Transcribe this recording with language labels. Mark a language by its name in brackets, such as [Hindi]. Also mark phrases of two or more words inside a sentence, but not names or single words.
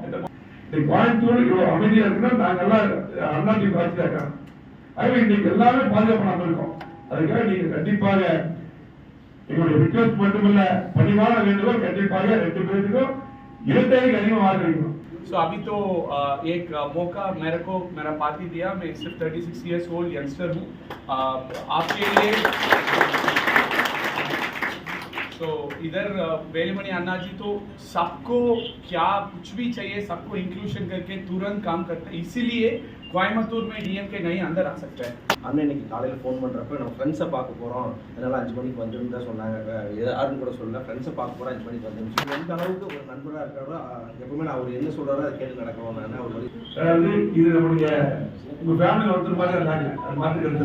[Tamil] இந்த கோயம்புத்தூர் இவ்வளவு அமைதியா இருக்குன்னா நாங்க எல்லாம் அண்ணாதிமுக ஆட்சி தான் இருக்காங்க. ஆகவே இன்னைக்கு எல்லாமே பாதுகாப்பு நாம இருக்கோம். அதுக்காக நீங்க கண்டிப்பாக எங்களுடைய ரிக்வெஸ்ட் மட்டுமில்ல, பணிவான வேண்டுகோள், கண்டிப்பாக 2 பேருக்கும் 2 அதிகமாக வாக்களிக்கணும். [Hindi] So अभी तो एक मौका मेरा पार्टी दिया, मैं सिर्फ [English] 36 years old [Hindi] यंगस्टर हूँ आपके लिए। तो इधर वेलमणि अन्ना जी तो सबको क्या कुछ भी चाहिए सबको इंक्लूशन करके तुरंत काम करते हैं, इसीलिए கோயம்புத்தூர் में डीएमके नहीं अंदर आ सकता है। [Tamil] அண்ணன் இன்னைக்கு காலையில் ஃபோன் பண்ணுறப்ப நம்ம ஃப்ரெண்ட்ஸை பார்க்க போகிறோம், அதனால் 5 மணிக்கு வந்துருந்து தான் சொன்னாங்க. யாருன்னு கூட சொல்லல, ஃப்ரெண்ட்ஸை பார்க்க போகிறோம் 5 மணிக்கு வந்து எந்த அளவுக்கு ஒரு நண்பராக இருக்காரோ எப்பவுமே நான் அவர் என்ன சொல்கிறாரோ அதை கேட்டு நடக்கிறோம். நான் அவர் மாதிரி அதாவது இது நம்முடைய உங்கள் ஃபேமிலி ஒருத்தர் மாதிரி இருந்தாங்க, அது மாற்றுக்கிறது.